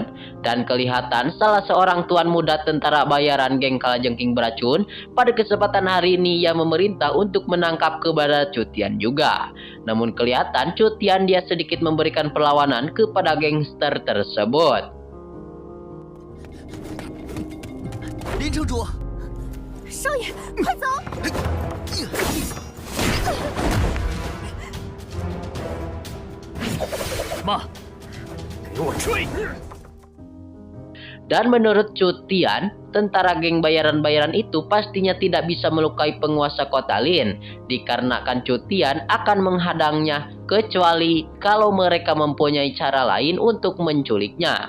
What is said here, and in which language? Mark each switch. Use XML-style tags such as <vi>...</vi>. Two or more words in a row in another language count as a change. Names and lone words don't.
<id>Dan kelihatan salah seorang tuan muda tentara bayaran geng kalajengking beracun pada kesempatan hari ini yang memerintah untuk menangkap kepada Cutian juga. Namun kelihatan Cutian dia sedikit memberikan perlawanan kepada gangster tersebut.</id> <zh>Lin 城主。少爷，快走！妈，给我追！</zh> <id>Dan menurut Cutian, tentara geng bayaran-bayaran itu pastinya tidak bisa melukai penguasa kota Lin. Dikarenakan Cutian akan menghadangnya kecuali kalau mereka mempunyai cara lain untuk menculiknya.</id>